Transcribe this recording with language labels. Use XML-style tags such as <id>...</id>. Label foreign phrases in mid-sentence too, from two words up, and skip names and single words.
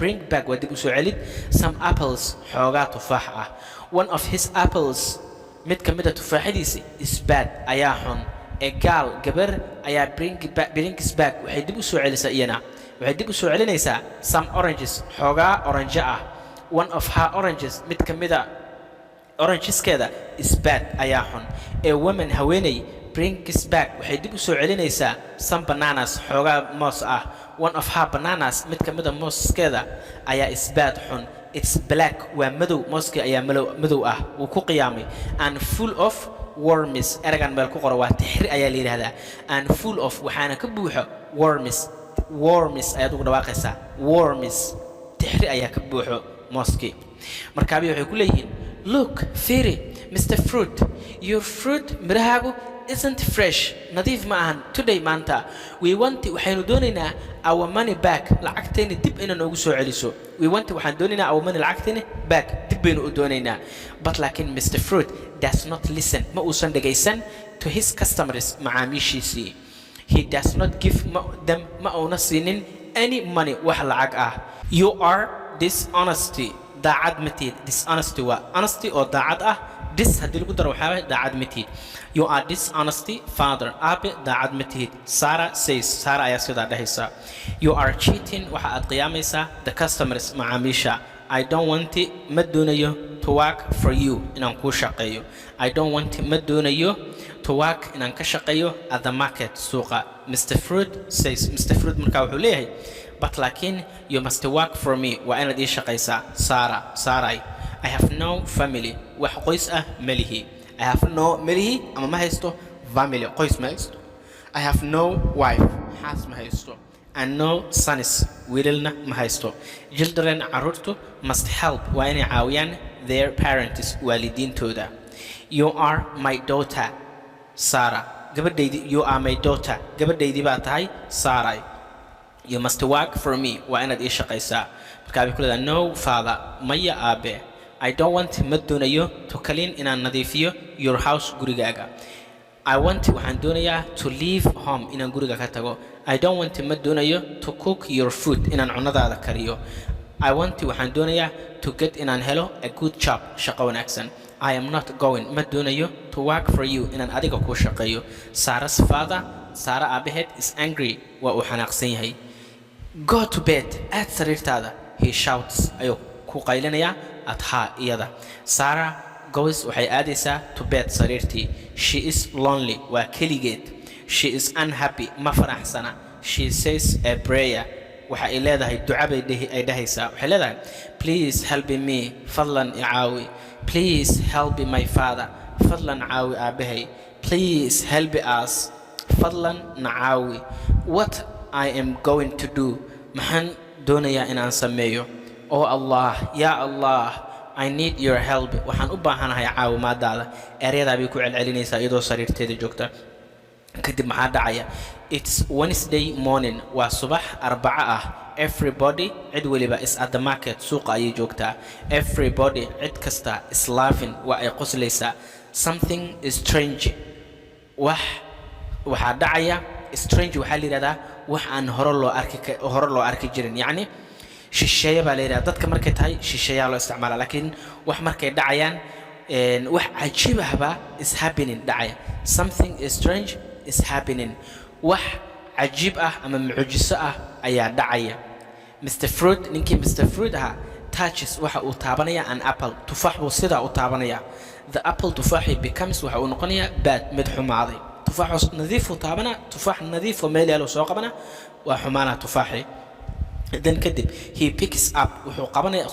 <en>bring back</en> <so>waa dib u soo celid</so> <en>some apples</en> <so>xoogaa tufaax ah.</so> <en>One of his apples</en> <so>mid ka mid ah tufaaxadiisa</so> <en>is bad</en> <so>ayaa xun.</so> <en>A girl</en> <so>gabar ayaa</so> <en>brings back</en> <so>waxay dib u soo celisaa iyana waxay dib u soo celinaysaa</so> <en>some oranges</en> <so>xoogaa orange ah.</so> <en>One of her oranges</en> <so>mid ka mid ah orangeskeeda</so> <en>is bad</en> <so>ayaa xun.</so> <en>A woman</en> <so>haweeney</so> <en>brings back</en> <so>waxay dib u soo celinaysaa</so> <en>some bananas</en> <so>xoogaa moos ah.</so> <en>One of her bananas</en> <so>mid ka mid ah mooskeeda ayaa</so> <en>is bad</en> <so>xun.</so> <en>It's black</en> <so>waa madow mooska ayaa madow ah wuu ku qiyaamay.</so> <en>And full of worms</en> <so>eragan meel ku qoro waa tixri ayaa la yiraahdaa.</so> <en>And full of</en> <so>waxaana ka buuxo</so> <en>worms worms</en> <so>ayaad ugu dhawaaqaysaa worms tixri ayaa ka buuxo mooskii markaabi waxay ku leeyihiin look firi Mr.</so> <en>Fruit your fruit</en> <so>mirahaagu</so> <en>isn't fresh</en> <so>nadiif ma ahan today maanta waxaynu doonaynaa</so> <en>our money back</en> <so>lacagteena dib inaan ugu soo celiso waxaan doonaynaa</so> <en>our money</en> <so>lacagteena back dib baynu u doonaynaa but laakiin Mr.</so> <en>Fruit does not listen</en> <so>ma uusan dhagaysan</so> <en>to his customers macaamiishiisii he does not give them</en> <so>ma uuna siinin</so> <en>any money wax</en> <so>lacag ah</so> <en>you are dishonesty</en> <so>daacad matid dishonesty waa honesty oo daacad ah dis haddii lagu daro waxaa daacad matid</so> <en>you are dishonesty father</en> <so>aabe daacad matid</so> <en>Sarah says</en> <so>Sarah ayaa sidaa dhahaysa</so> <en>you are cheating</en> <so>waxa aad qiyaamaysaa</so> <en>the customers</en> <so>macaamiisha</so> <en>I don't want</en> <so>ma doonayo</so> <en>to work for you</en> <so>inaan kuu shaqeeyo</so> <en>I don't want</en> <so>ma doonayo</so> <en>to work</en> <so>inaan ka shaqeeyo</so> <en>at the market</en> <so>suuqa Mr.</so> <en>Fruit says Mr. Fruit</en> <so>markaa wuxuu leeyahay</so> <en>but laakiin you must work for me</en> <so>waa inaad ii shaqaysaa</so> <en>Sarah I have no family</en> <so>wax qoys ah malihi</so> <en>I have no</en> <so>malihi ama ma haysto</so> <en>family</en> <so>qoys ma haysto</so> <en>I have no wife</en> <so>xaas ma haysto</so> <en>and no sons</en> <so>wiilna ma haysto</so> <en>children carruurtu must help</en> <so>waa inay caawiyaan</so> <en>their parents waalidiintooda you are my daughter Sarah gabadhaydii you are my daughter</en> <so>gabadhaydii baa tahay</so> <en>Sarah you must work for me</en> <so>waa inaad ii shaqaysaa markaa bay ku leedahay</so> <en>no father</en> <so>maya aabe</so> <en>I don't want</en> <so>ma doonayo</so> <en>to clean</en> <so>inaan nadiifiyo</so> <en>your house</en> <so>gurigaaga</so> <en>I want</en> <so>waxaan doonayaa</so> <en>to leave home</en> <so>inaan guriga ka tago</so> <en>I don't want</en> <so>ma doonayo</so> <en>to cook your food</en> <so>inaan cunadaada kariyo</so> <en>I want</en> <so>waxaan doonayaa</so> <en>to get</en> <so>inaan helo</so> <en>a good job</en> <so>shaqo wanaagsan</so> <en>I am not going</en> <so>ma doonayo</so> <en>to work for you</en> <so>inaan adiga ku shaqeeyo</so> <en>Sarah's father Sarah aabaheed is angry</en> <so>waa uu xanaaqsan yahay</so> <en>go to bed</en> <so>aad sariirtaada</so> <en>he shouts</en> <so>ayuu ku qaylinaya</so> <en>at her iyada Sarah goes</en> <so>waxay aadaysaa</so> <en>to bed sariirtii she is lonely</en> <so>waa keligeed</so> <en>she is unhappy</en> <so>ma faraxsana</so> <en>she says a prayer</en> <so>waxa ay leedahay duca bay dhahaysaa waxay leedahay</so> <en>please help me</en> <so>fadlan icaawi</so> <en>please help my father</en> <so>fadlan caawi aabahay</so> <en>please help us</en> <so>fadlan nacaawi</so> <en>what I am going to do</en> <so>maxaan doonayaa inaan sameeyo</so> <en>oh Allah</en> <so>ya Allah</so> <en>I need your help</en> <so>waxaan u baahanahay caawimaadaada ereyada bay ku celcelinaysaa iyadoo sariirteeda joogta kadib maxaa dhacaya</so> <en>it's Wednesday morning</en> <so>waa subax arbaca ah everybody cid waliba</so> <en>is at the market</en> <so>suuqa ayay joogtaa everybody cid kasta</so> <en>is laughing</en> <so>waa ay qoslaysaa</so> <en>something is strange</en> <so>waxaa dhacaya strange waxaa la yiraahdaa wax aan hore loo arki jirin yacni shisheeye baa la yiraahdaa dadka markay tahay shisheeyaa loo isticmaala laakiin wax markay dhacayaan wax cajiib ahba</so> <en>is happening</en> <so>dhacaya</so> <en>something is strange is happening</en> <so>wax cajiib ah ama mucjiso ah ayaa dhacaya Mr. Fruit ninkii Mr. Fruit aha touches waxa uu taabanaya</so> <en>an apple</en> <so>tufaax buu sidaa u taabanaya</so> <en>the apple</en> <so>tufaaxi becomes waxa uu noqonayaa bad mid xumaaday tufaax nadiif uu taabana tufaax nadiif oo meel soo qabana waa xumaana tufaaxi then kadib</so> <en>he picks up</en> <so>wuxuu</so>